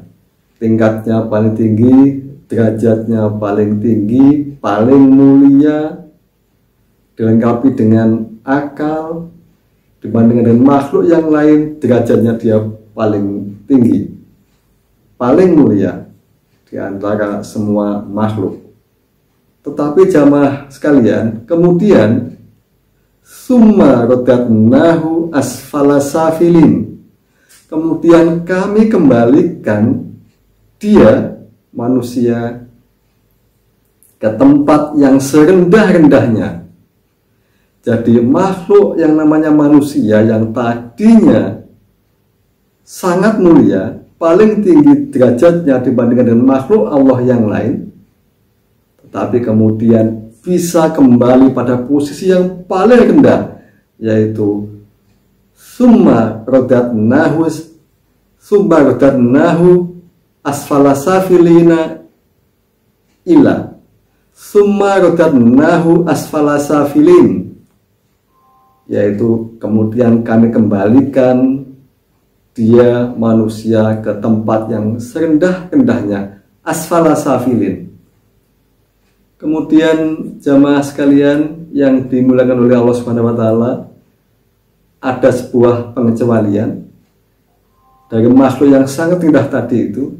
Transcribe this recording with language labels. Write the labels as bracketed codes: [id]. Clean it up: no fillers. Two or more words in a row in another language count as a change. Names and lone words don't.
[id] Tingkatnya paling tinggi, derajatnya paling tinggi, paling mulia, dilengkapi dengan akal. Dibandingkan dengan makhluk yang lain, derajatnya dia paling tinggi, paling mulia di antara semua makhluk. Tetapi jamaah sekalian, kemudian [ar] ثم رددناه أسفل سافلين, [id] kemudian kami kembalikan dia manusia ke tempat yang serendah-rendahnya. Jadi makhluk yang namanya manusia yang tadinya sangat mulia, paling tinggi derajatnya dibandingkan dengan makhluk Allah yang lain, tetapi kemudian bisa kembali pada posisi yang paling rendah, yaitu [ar] ثم رددناه أسفل سافلين إلى ثم رددناه أسفل سافلين, [id] yaitu kemudian kami kembalikan dia manusia ke tempat yang serendah-rendahnya, [ar] أسفل سافلين. [id] Kemudian jamaah sekalian yang dimuliakan oleh Allah [ar] سبحانه وتعالى, [id] ada sebuah pengecualian dari makhluk yang sangat rendah tadi itu.